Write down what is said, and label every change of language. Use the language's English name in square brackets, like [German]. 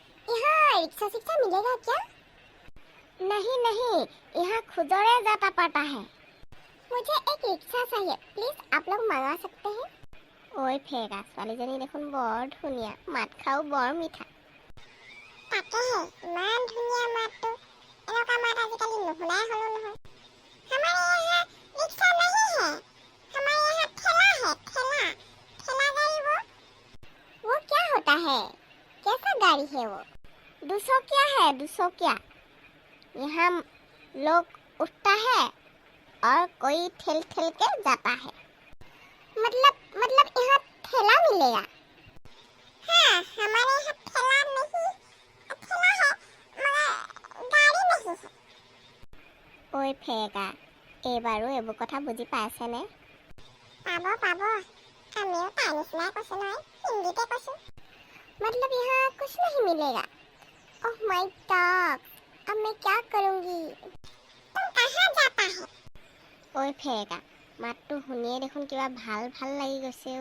[Hindi] यहाँ रिक्शा शिक्षा मिलेगा क्या? नहीं, यहाँ खुजरे जाता पड़ता है। मुझे एक रिक्शा चाहिए, प्लीज आप लोग मंगा सकते हैं? [Assamese] ओए फेगा ছোৱালীজনী দেখোন বৰ ধুনীয়া, মাত খাও বৰ মিঠা। তাকেহে ইমান ধুনীয়া মাতটো, এনেকুৱা মাত আজিকালি নুশুনাই হলো নহয়। [Hindi] हमारे यहाँ रिक्शा नहीं है, हमारे यहाँ ठेला है, ठेला गाड़ी। वो क्या होता है? कैसा गाड़ी है वो? 200 क्या है, 200 क्या? यहाँ लोग उठता है और कोई ठेल के जाता है। मतलब यहाँ ठेला मिलेगा? हाँ, हमारे यहाँ ठेला नहीं, ठेला है मगर गाड़ी नहीं है। [Assamese] ओए फेगा এইবাৰো এইবোৰ কথা বুজি পাইছেনে? পাব আমিও তাৰ নিচিনাই কৈছো নহয়, হিন্দীতে কৈছো। [Hindi] मतलब यहाँ कुछ नहीं मिलेगा। ओह माय गॉड, अब मैं क्या करूंगी? तुम कहाँ जाता है? [Assamese] ओए फेगा মাতটো শুনিয়ে দেখোন কিবা ভাল লাগি গৈছে।